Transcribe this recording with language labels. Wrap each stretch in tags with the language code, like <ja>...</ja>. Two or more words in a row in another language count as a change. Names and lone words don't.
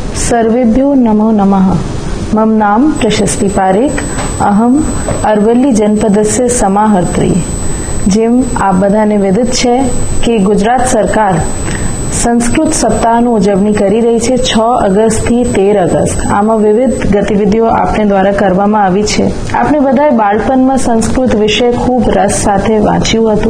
<sa>सर्वेभ्यो नमो नमः। मम नाम प्रशस्ति पारेख। अहम अरवल्ली जनपदस्य समाहर्त्री।</sa> <gu>જેમ આપ બધાને વિદિત છે કે ગુજરાત સરકાર સંસ્કૃત સપ્તાહની ઉજવણી કરી રહી છે 6 ઓગસ્ટથી 13 ઓગસ્ટ। આમાં વિવિધ ગતિવિધિઓ આપણે દ્વારા કરવામાં આવી છે। આપણે બધાએ બાળપણમાં સંસ્કૃત વિષય ખૂબ રસ સાથે વાંચ્યું હતું।</gu>